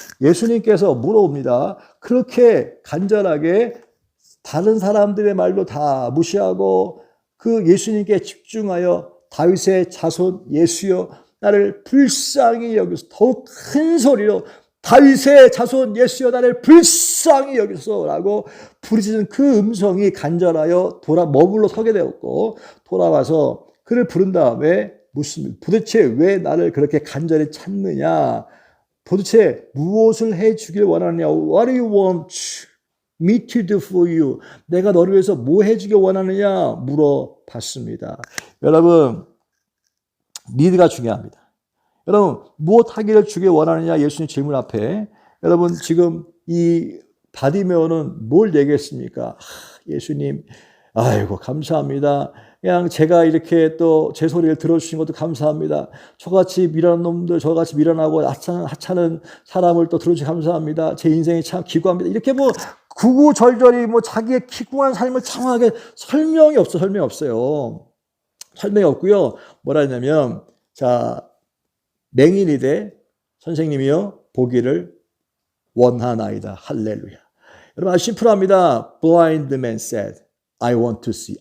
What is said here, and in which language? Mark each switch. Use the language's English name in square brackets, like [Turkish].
[Korean] 예수님께서 물어봅니다. 그렇게 간절하게 다른 사람들의 말도 다 무시하고 그 예수님께 집중하여 다윗의 자손 예수여 나를 불쌍히 여기서 더욱 큰 소리로 다윗의 자손 예수여 나를 불쌍히 여기소라고 부르짖은 그 음성이 간절하여 머물러 서게 되었고 돌아와서 그를 부른 다음에 묻습니다. 도대체 왜 나를 그렇게 간절히 찾느냐? 도대체 무엇을 해주길 원하느냐? [English] What do you want me to do for you? [Korean] 내가 너를 위해서 뭐 해주길 원하느냐? 물어봤습니다. 여러분, 니드가 중요합니다. 여러분, 무엇 하기를 주길 원하느냐? 예수님 질문 앞에 여러분 지금 이 바디메오는 뭘 얘기했습니까? 예수님, 아이고 감사합니다. 그냥 제가 이렇게 또 제 소리를 들어주신 것도 감사합니다. 저같이 미련한 놈들, 저같이 미련하고 하찮은 사람을 또 들어주셔서 감사합니다. 제 인생이 참 기구합니다. 이렇게 뭐 구구절절히 뭐 자기의 기구한 삶을 장황하게 설명이 없어요. 설명이 없고요. 뭐라 했냐면 자 맹인이 돼 선생님이요 보기를 원하나이다. 할렐루야. 여러분 아주 심플합니다. [English] Blind man said, I want to see.